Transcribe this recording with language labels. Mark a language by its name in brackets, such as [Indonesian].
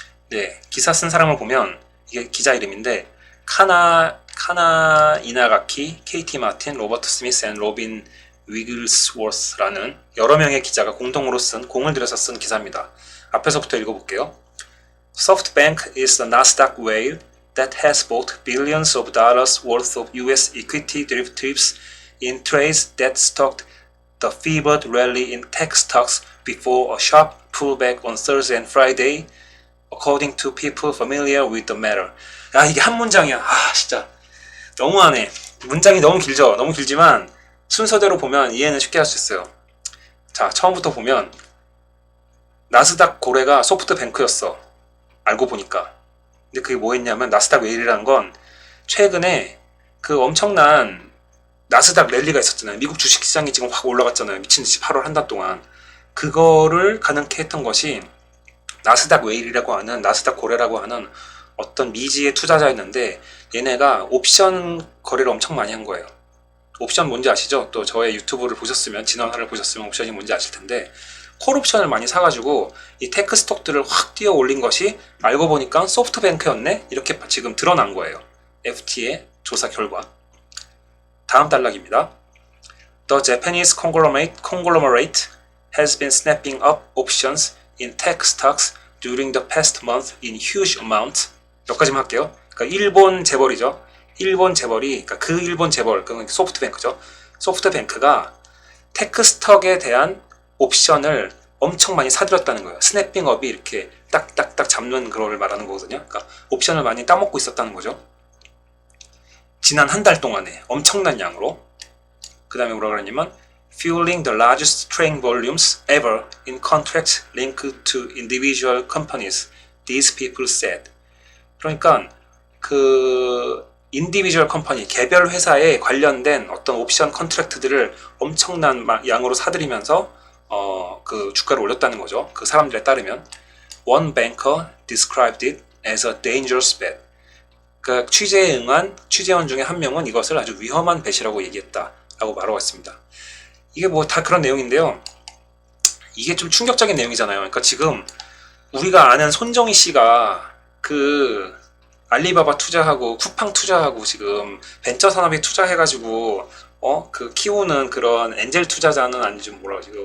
[Korean] 네, 기사 쓴 사람을 보면 이게 기자 이름인데 카나 이나가키, KT 마틴, 로버트 스미스 앤 로빈 위글스워스라는 여러 명의 기자가 공을 들여서 쓴 기사입니다. 앞에서부터 읽어볼게요. [English] SoftBank is the Nasdaq whale that has bought billions of dollars worth of US equity derivatives in trades that stalked the fevered rally in tech stocks before a sharp pullback on Thursday and Friday, according to people familiar with the matter. [Korean] 이게 한 문장이야. 진짜 너무하네. 문장이 너무 길죠. 너무 길지만 순서대로 보면 이해는 쉽게 할 수 있어요. 자, 처음부터 보면 나스닥 고래가 소프트뱅크였어. 알고 보니까. 근데 그게 뭐였냐면 나스닥 웨일이라는 건 최근에 그 엄청난 나스닥 랠리가 있었잖아요. 미국 주식시장이 지금 확 올라갔잖아요. 미친듯이 8월 한 달 동안. 그거를 가능케 했던 것이 나스닥 웨일이라고 하는, 나스닥 고래라고 하는 어떤 미지의 투자자였는데, 얘네가 옵션 거래를 엄청 많이 한 거예요. 옵션 뭔지 아시죠? 또 저의 유튜브를 보셨으면, 지난화를 보셨으면 옵션이 뭔지 아실 텐데, 콜옵션을 많이 사가지고 이 테크 스톡들을 확 뛰어 올린 것이 알고 보니까 소프트뱅크였네? 이렇게 지금 드러난 거예요. FT의 조사 결과. 다음 단락입니다. [English] The Japanese conglomerate has been snapping up options in tech stocks during the past month in huge amounts. [Korean] 여기까지만 할게요. 그러니까 일본 재벌이죠. 일본 재벌이, 그러니까 그 일본 재벌, 그건 소프트뱅크죠. 소프트뱅크가 테크 스톡에 대한 옵션을 엄청 많이 사들였다는 거예요. 스냅핑업이 이렇게 딱딱딱 잡는 그거를 말하는 거거든요. 그러니까 옵션을 많이 따먹고 있었다는 거죠. 지난 한 달 동안에 엄청난 양으로. 그 다음에 뭐라 그러냐면 [English] fueling the largest trading volumes ever in contracts linked to individual companies, these people said. [Korean] 그러니까 그 인디비주얼 컴퍼니, 개별 회사에 관련된 어떤 옵션 컨트랙트들을 엄청난 양으로 사들이면서 그 주가를 올렸다는 거죠. 그 사람들에 따르면 [English] one banker described it as a dangerous bet. [Korean] 그 취재에 응한 취재원 중에 한 명은 이것을 아주 위험한 벳이라고 얘기했다라고 말하고 있습니다. 이게 뭐 다 그런 내용인데요. 이게 좀 충격적인 내용이잖아요. 그러니까 지금 우리가 아는 손정희 씨가 그 알리바바 투자하고 쿠팡 투자하고 지금 벤처 산업에 투자해가지고 그 키우는 그런 엔젤 투자자는 아니죠. 뭐라 그러지?